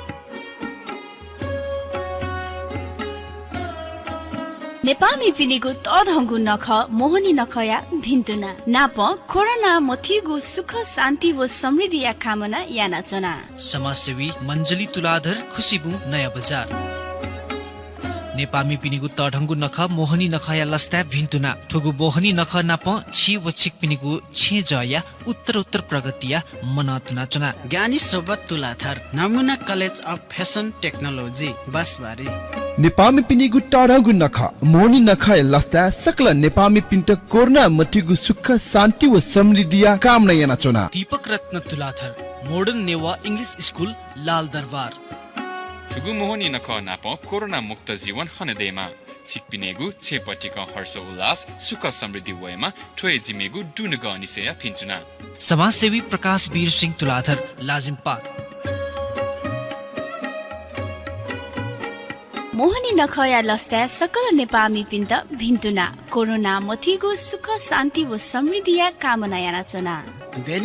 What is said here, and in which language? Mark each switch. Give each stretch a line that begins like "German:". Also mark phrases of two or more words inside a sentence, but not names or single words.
Newari: नेपामी पिनेगु तढंगु नख मोहनी नखया भिन्तुना नाप कोरोना मथ्युको सुख शान्ति व समृद्धिया कामना याना चुना समाजसेवी मञ्जली तुलाधर खुसीबु नयाँ बजार नेपामी पिनिगु तढंगु नख मोहनी नखया लस्ता भिन्तुना ठुगु मोहनी नख नाप छि व छिक पिनिगु छे जया उत्तर प्रगतिया मनतुना चुना ज्ञानी सोबत तुलाधर नमुना कलेज अफ फेसन टेक्नोलोजी बसबारी नेपामी पिनिगु तढंगु नख मोहनी नखया लस्ता सकल नेपामी पिन्त कोरोना मथिगु सुख शान्ति व समृद्धिया कामना याना चुना दीपक रत्न तुलाधर मोडर्न नेवा इंग्लिश स्कूल लाल दरबार ठुगु मोहनी नख नाप कोरोना मुक्त जीवन हनेदैमा छिकपिनेगु छेपटिका हर्ष उल्लास सुख समृद्धि वयमा ठोय जिमेगु दुनग अनिसया पिन्चुना समाजसेवी प्रकाश वीर सिंह तुलाधर लाजिमपाट मोहनी नखया लस्ता सकल नेपामी पिन्त भिन्तुना कोरोना मथिगु सुख शान्ति व समृद्धिया कामना याना चुना